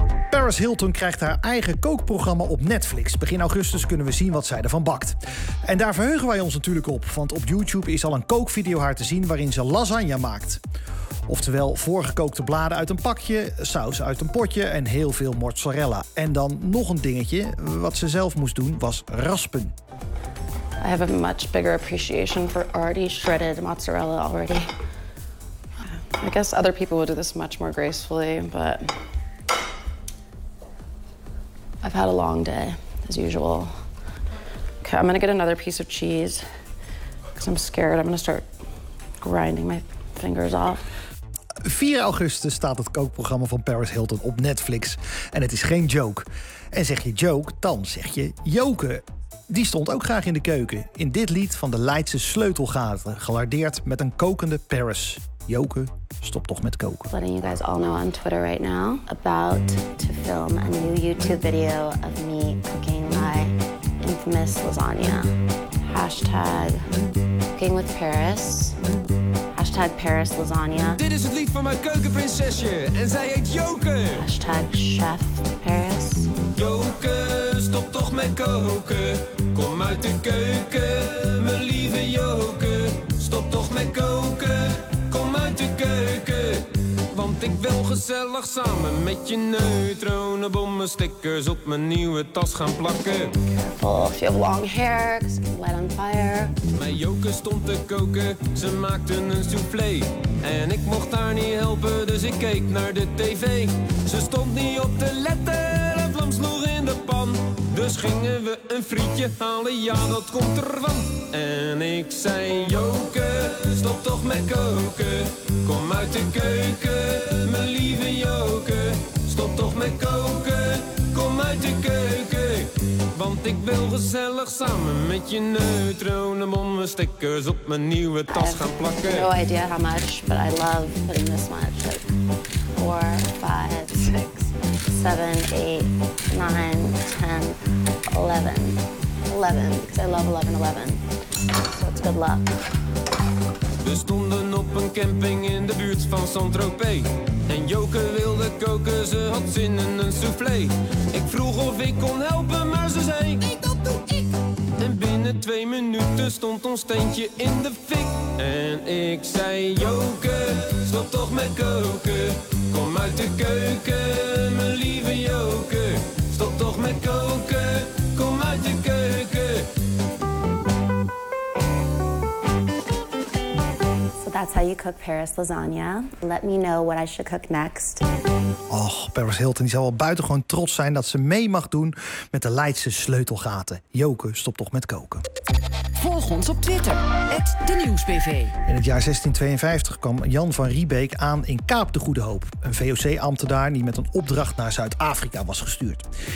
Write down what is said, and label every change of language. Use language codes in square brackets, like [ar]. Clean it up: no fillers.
[nl] Paris Hilton krijgt haar eigen kookprogramma op Netflix. Begin augustus kunnen we zien wat zij ervan bakt. En daar verheugen wij ons natuurlijk op, want op YouTube is al een kookvideo haar te zien waarin ze lasagne maakt. Oftewel voorgekookte bladen uit een pakje, saus uit een potje en heel veel mozzarella. En dan nog een dingetje, wat ze zelf moest doen, was raspen. [en] I have a much bigger appreciation for already shredded mozzarella already. I guess other people would do this much more gracefully, but I've had a long day, as usual. Okay, I'm gonna get another piece of cheese, because I'm scared. I'm gonna start grinding my fingers off. [nl] 4 augustus staat het kookprogramma van Paris Hilton op Netflix. En het is geen joke. En zeg je joke, dan zeg je joken. Die stond ook graag in de keuken. In dit lied van de Leidse Sleutelgaten, gelardeerd met een kokende Paris. Joke, stop toch met koken. [en] Letting you guys all know on Twitter right now about to film a new YouTube video of me cooking my infamous lasagna. Hashtag cooking with Paris. Hashtag Paris lasagna. [nl] Dit is het lied van mijn keukenprinsesje en zij heet Joke. [en] Hashtag chef Paris. [nl] Joke, stop toch met koken. Kom uit de keuken, mijn lieve Joke. Stop toch met koken. Kom uit de keuken, want ik wil gezellig samen met je neutronenbommen stickers op mijn nieuwe tas gaan plakken. [en] Careful if you have long hair, cause it can light on fire. [nl] Mijn joker stond te koken, ze maakten een soufflé. En ik mocht haar niet helpen, dus ik keek naar de tv. Ze stond niet op te letten, een vlam sloeg in de pan. Dus gingen we een frietje halen, ja dat komt ervan. En ik zei joker, stop toch met koken. Kom uit de keuken, mijn lieve joker. Stop toch met koken, kom uit de keuken. Want ik wil gezellig samen met je neutronenbommen stickers op mijn nieuwe tas gaan plakken. [en] I have no idea how much, but I love putting this much. Like 4, 5, 6, 7, 8, 9, 10, 11. 11, because I love 11, 11. So it's good luck. [nl] We stonden op een camping in de buurt van Saint-Tropez. En Joke wilde koken, ze had zin in een soufflé. Ik vroeg of ik kon helpen, maar ze zei: nee, dat doe ik. En binnen 2 minuten stond ons steentje in de fik. En ik zei: Joke, stop toch met koken. Kom uit de keuken, mijn lieve Joke. Stop toch met koken, kom uit de keuken. [en] That's how you cook Paris lasagna. Let me know what I should cook next. [nl] Och, Paris Hilton die zal wel buitengewoon trots zijn dat ze mee mag doen met de Leidse Sleutelgaten. Joke, stop toch met koken. Volg ons op Twitter, @denieuwsbv. In het jaar 1652 kwam Jan van Riebeek aan in Kaap de Goede Hoop. Een VOC-ambtenaar die met een opdracht naar Zuid-Afrika was gestuurd.